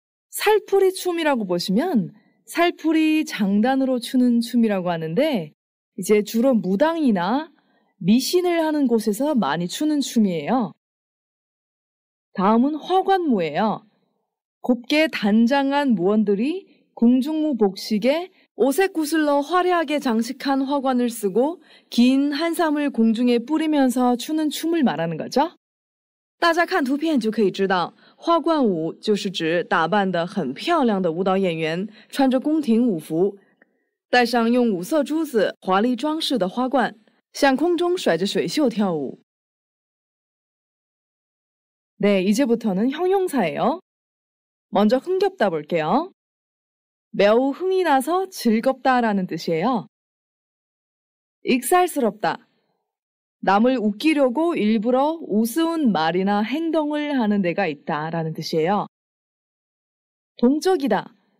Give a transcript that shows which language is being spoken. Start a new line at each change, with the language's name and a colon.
Korean: 살풀이 춤이라고 보시면 살풀이 장단으로 추는 춤이라고 하는데 이제 주로 무당이나 미신을 하는 곳에서 많이 추는 춤이에요. 다음은 화관무예요. 곱게 단장한 무원들이 궁중무 복식에 오색 구슬로 화려하게 장식한 화관을 쓰고 긴 한삼을 공중에 뿌리면서 추는 춤을 말하는 거죠.
Chinese: 大家看图片就可以知道，花冠舞就是指打扮得很漂亮的舞蹈演员，穿着宫廷舞服，戴上用五色珠子华丽装饰的花冠，向空中甩着水袖跳舞。
Korean: 네, 이제부터는 형용사예요. 먼저 흥겹다 볼게요. 매우 흥이 나서 즐겁다라는 뜻이에요. 익살스럽다. 남을 웃기려고 일부러 우스운 말이나 행동을 하는 데가 있다라는 뜻이에요. 동적이다.